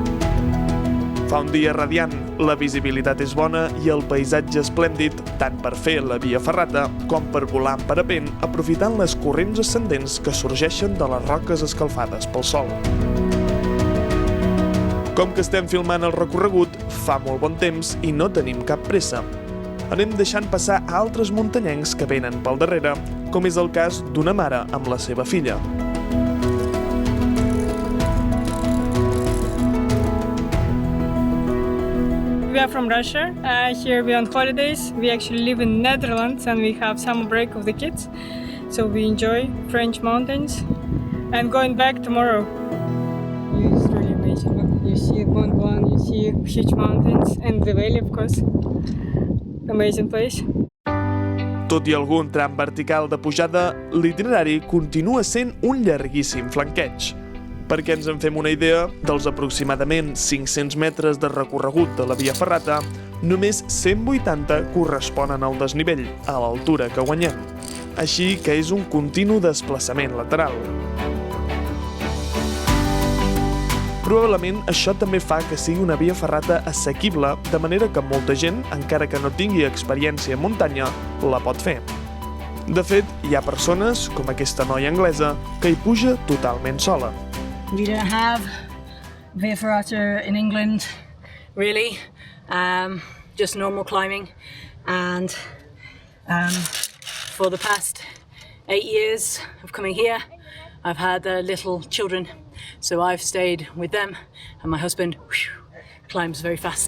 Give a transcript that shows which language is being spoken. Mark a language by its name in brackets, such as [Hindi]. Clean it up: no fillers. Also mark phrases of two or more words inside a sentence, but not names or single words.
[Catalan] Fa un dia radiant, la visibilitat és bona i el paisatge esplèndid tant per fer la via ferrata com per volar en parapent aprofitant les corrents ascendents que sorgeixen de les roques escalfades pel sol. Com que estem filmant el recorregut, fa molt bon temps i no tenim cap pressa. Anem deixant passar altres muntanyencs que venen pel darrere, com és el cas d'una mare amb la seva filla. [English] We are from Russia. Here we are on holidays. We actually live in Netherlands and we have summer break of the kids. So we enjoy French mountains and going back tomorrow. It's really amazing. You see Mont Blanc, you see huge mountains and the valley, of course. Amazing place. [Catalan] Tot i algun tram vertical de pujada, l'itinerari continua sent un llarguíssim flanqueig. Perquè ens en fem una idea, dels aproximadament 500 metres de recorregut de la via ferrata, només 180 corresponen al desnivell, a l'altura que guanyem. Així que és un continu desplaçament lateral. Probablement això també fa que sigui una via ferrata assequible, de manera que molta gent, encara que no tingui experiència en muntanya, la pot fer. De fet, hi ha persones, com aquesta noia anglesa, que hi puja totalment sola. [English] We don't have via ferrata in England, really. Just normal climbing, and for the past 8 years of coming here, I've had little children, so I've stayed with them, and my husband climbs very fast.